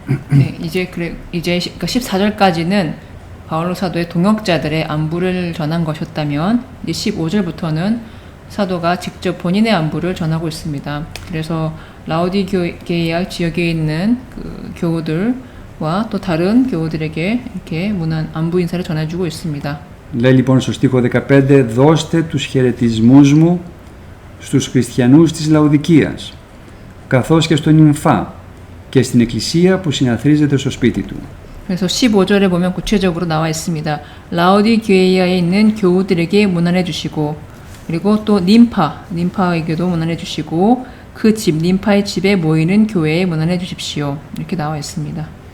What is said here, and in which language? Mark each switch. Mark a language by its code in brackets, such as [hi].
[ko] 네, 이제 14절까지는 바울로 사도의 동역자들의 안부를 전한 것이었다면 이제 15절부터는 사도가 직접 본인의 안부를 전하고 있습니다. 그래서 라오디게이아 지역에 있는 그 교우들과 또 다른 교우들에게 이렇게 안부 인사를 전해주고 있습니다. [el] Λέει λοιπόν στο στίχο 15 «Δώστε τους χαιρετισμούς μου στους χριστιανούς της Λαοδικίας, καθώς και στον Νυμφά και στην εκκλησία που συναθρίζεται στο σπίτι του». [ko] 그래서 15절에 보면 구체적으로 나와 있습니다. 라오디게이아에 있는 교우들에게 문안해 주시고 그리고 또 님파에게도 문안해 주시고 그 집, 님파의 집에 모이는 교회에 문안해 주십시오. 이렇게 나와 있습니다.